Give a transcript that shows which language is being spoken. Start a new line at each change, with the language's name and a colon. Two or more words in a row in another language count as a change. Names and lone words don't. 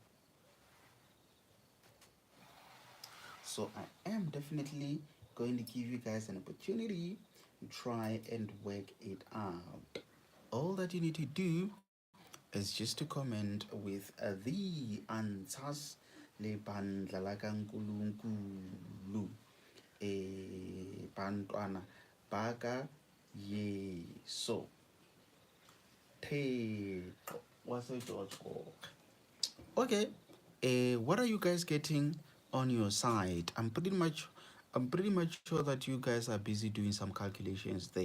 English: So I am definitely going to give you guys an opportunity to try and work it out. All that you need to do is just to comment with the answers
Zulu: le bandla la kankulunkulu bantwana baka yeso thixo waseJojo.
English: Okay, what are you guys getting on your side? I'm pretty much sure that you guys are busy doing some calculations there.